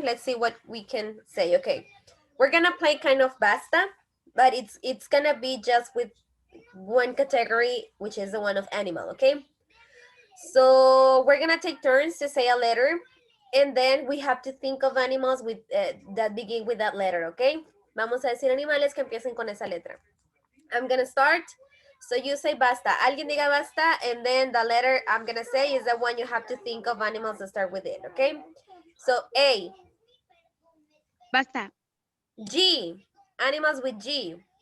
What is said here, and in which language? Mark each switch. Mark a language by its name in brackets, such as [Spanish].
[English] Let's see what we can say, okay? We're gonna play kind of basta, but it's gonna be just with one category, which is the one of animal, okay? So we're gonna take turns to say a letter, and then we have to think of animals with that begin with that letter, okay? [Spanish] Vamos a decir animales que empiecen con esa letra. [English] I'm gonna start. So you say basta. [Spanish] Alguien diga basta, [English] and then the letter I'm gonna say is the one you have to think of animals that start with it, okay? So A. [Spanish] Basta. [English] G. Animals with G.